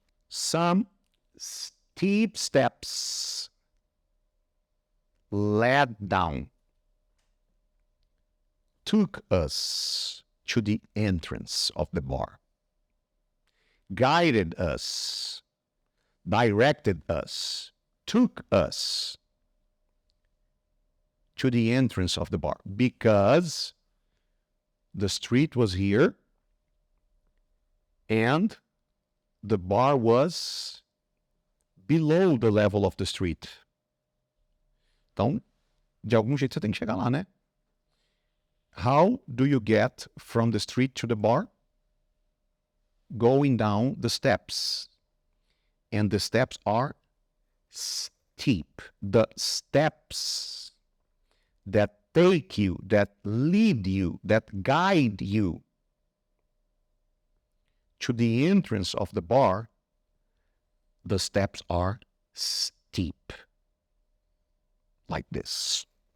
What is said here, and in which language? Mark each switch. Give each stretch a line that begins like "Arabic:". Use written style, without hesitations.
English: Some steep steps led down, took us to the entrance of the bar, guided us, directed us, took us to the entrance of the bar, because the street was here and the bar was below the level of the street.
Portuguese: Então, de algum jeito você tem que chegar lá, né?
English: How do you get from the street to the bar? Going down the steps. And the steps are steep. The steps that take you, that lead you, that guide you to the entrance of the bar, the steps are steep. Like this.